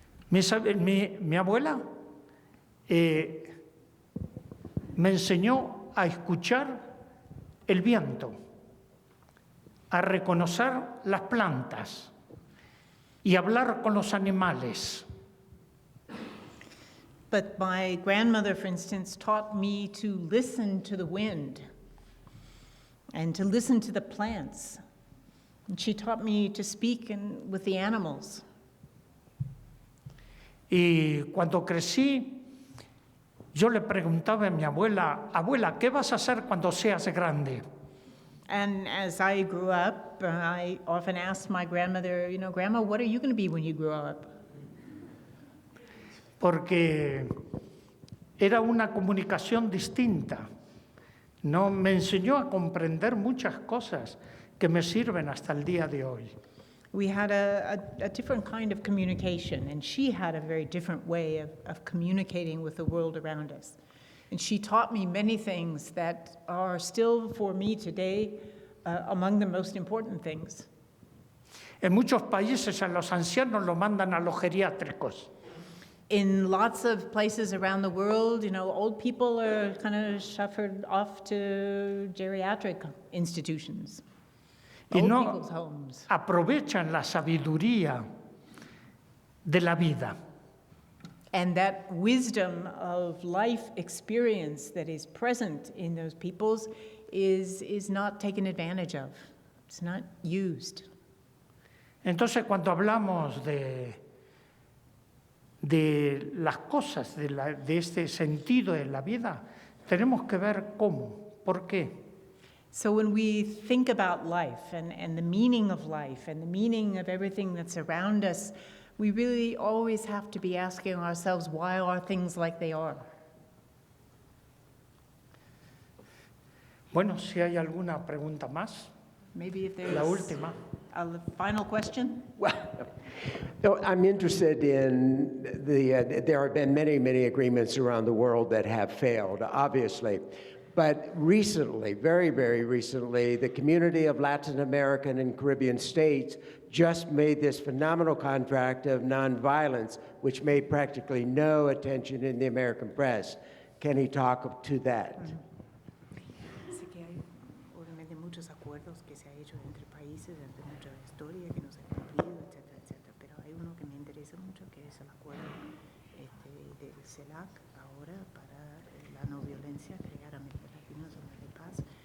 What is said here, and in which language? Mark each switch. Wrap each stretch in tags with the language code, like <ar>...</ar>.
<es>Mi abuela me enseñó a escuchar el viento, a reconocer las plantas y hablar con los animales.</es> <en>But my grandmother, for instance, taught me to listen to the wind and to listen to the plants. And she taught me to speak with the animals.</en> <es>Y cuando crecí, yo le preguntaba a mi abuela, abuela, ¿qué vas a hacer cuando seas grande?</es> <en>And as I grew up, I often asked my grandmother, Grandma, what are you going to be when you grow up?</en> <es>Porque era una comunicación distinta. No, me enseñó a comprender muchas cosas que me sirven hasta el día de hoy.</es> <en>We had a different kind of communication, and she had a very different way of communicating with the world around us. And she taught me many things that are still, for me today, among the most important things.</en> <es>En muchos países a los ancianos los mandan a los geriátricos.</es> <en>In lots of places around the world, old people are kind of shuffled off to geriatric institutions,</en> <es>Y</es> <en>old</en> <es>no</es> <en>people's homes.</en> <es>aprovechan la sabiduría de la vida.</es> <en>And that wisdom of life experience that is present in those peoples is not taken advantage of. It's not used.</en> <es>Entonces, cuando hablamos de las cosas, de este sentido de la vida, tenemos que ver cómo, por qué.</es> <en>So when we think about life and the meaning of life and the meaning of everything that's around us, we really always have to be asking ourselves, why are things like they are?</en> <es>Bueno, si hay alguna pregunta más,</es> <en>Maybe if there's</en> <es>la última.</es> <en>a final question? Well, no, I'm interested in there have been many, many agreements around the world that have failed, obviously. But recently, very, very recently, the community of Latin American and Caribbean states just made this phenomenal contract of nonviolence, which made practically no attention in the American press. Can he talk to that?</en> <es>Sé que hay obviamente muchos acuerdos que se han hecho entre países, entre mucha historia que no se ha cumplido, etcétera, etcétera. Pero hay uno que me interesa mucho, que es el acuerdo del CELAC ahora para la no violencia, crear América Latina zona de paz.</es>